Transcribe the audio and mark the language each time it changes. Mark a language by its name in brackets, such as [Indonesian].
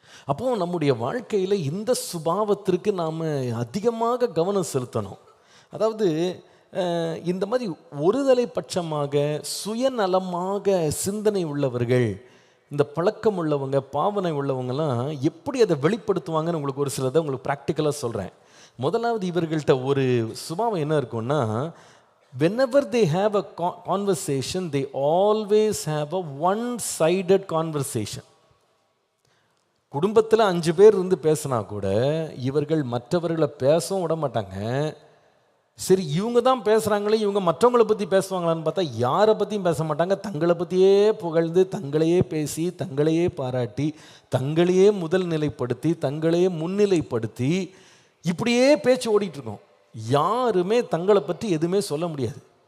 [Tamil] அப்போ நம்முடைய வாழ்க்கையில் இந்த சுபாவத்திற்கு நாம் அதிகமாக கவனம் செலுத்தணும். அதாவது இந்த மாதிரி ஒருதலை பட்சமாக சுயநலமாக சிந்தனை உள்ளவர்கள், இந்த பழக்கம் உள்ளவங்க, பாவனை உள்ளவங்கலாம் எப்படி அதை வெளிப்படுத்துவாங்கன்னு உங்களுக்கு ஒரு சிலதை உங்களுக்கு ப்ராக்டிக்கலாக சொல்கிறேன். முதலாவது, இவர்கள்ட்ட ஒரு சுபாவம் என்ன இருக்குன்னா, [English] whenever they have a conversation, they always have a one-sided conversation. [Tamil] குடும்பத்தில் 5 பேர் இருந்து பேசினா கூட இவர்கள் மற்றவர்களை பேசவும் விட மாட்டாங்க. சரி, இவங்க தான் பேசுகிறாங்களே, இவங்க மற்றவங்களை பற்றி பேசுவாங்களான்னு பார்த்தா யாரை பற்றியும் பேச மாட்டாங்க. தங்களை பற்றியே புகழ்ந்து, தங்களையே பேசி, தங்களையே பாராட்டி, தங்களையே முதல் நிலைப்படுத்தி, தங்களையே முன்னிலைப்படுத்தி, இப்படியே பேச்சு ஓடிட்டுருக்கோம். யாருமே தங்களை பற்றி எதுவுமே சொல்ல முடியாது.